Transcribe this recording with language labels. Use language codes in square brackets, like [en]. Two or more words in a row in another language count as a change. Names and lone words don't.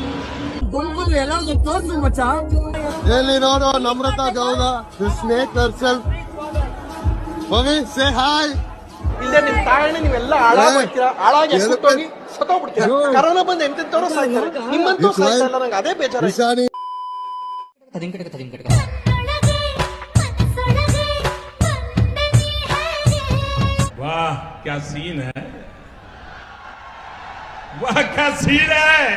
[kn] ಎಲ್ಲಿ ನೋಡೋ ನಮ್ರತಾ ಗೌಡ, [en] snake herself. [kn] ಹೋಗಿ [en] say hi. [kn] ಇಲ್ಲದೆ ನಿಮ್ ತಾಯಣ್ಣ ನೀವೆಲ್ಲ ಹಾಳಾಗ್ತೀರಾ, ಹಾಳಾಗಿ ಸತ್ತೋಗ್ಬಿಡ್ತೀರಾ. ಕರೋನಾ ಬಂದು ಎಂತೆಂತವ್ರು ಸಾಯ್ತಾರೆ, ನಿಮ್ಮಂತೂ ಸಾಯ್ತಾ ಇಲ್ಲ. ನಂಗೆ ಅದೇ ಬೇಜಾರು. [hi] वाह क्या सीन है, वाह क्या सीन है.